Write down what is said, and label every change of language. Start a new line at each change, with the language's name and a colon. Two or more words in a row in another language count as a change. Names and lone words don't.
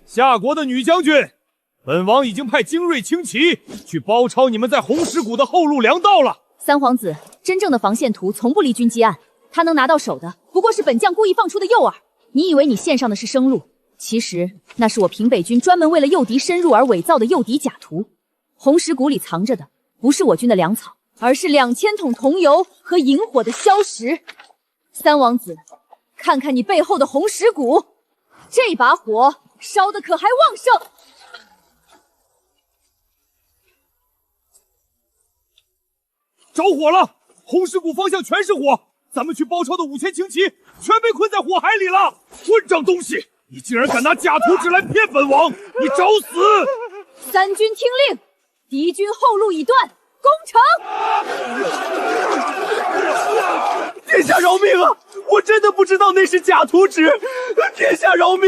Chinese: 夏國的女將軍，本王已經派精銳輕騎去包抄你們在紅石谷的後路糧道了。三皇子，真正的防線圖從不離軍機案，他能拿到手的不過是本將故意放出的誘饵。你以為你獻上的是生路，其實那是我平北軍專門為了誘敵深入而偽造的誘敵假圖。紅石谷裡藏着的不是我軍的糧草，而是2000桶桐油和引火的硝石。三王子，看看你背後的紅石谷，這把火燒得可還旺盛？着火了！紅石谷方向全是火，咱們去包抄的5000輕騎全被困在火海裡了！混賬東西，你竟然敢拿假圖紙來騙本王，你找死！三軍聽令，敵軍後路已斷，攻城！殿下饒命啊！我真的不知道那是假圖紙，殿下饒命！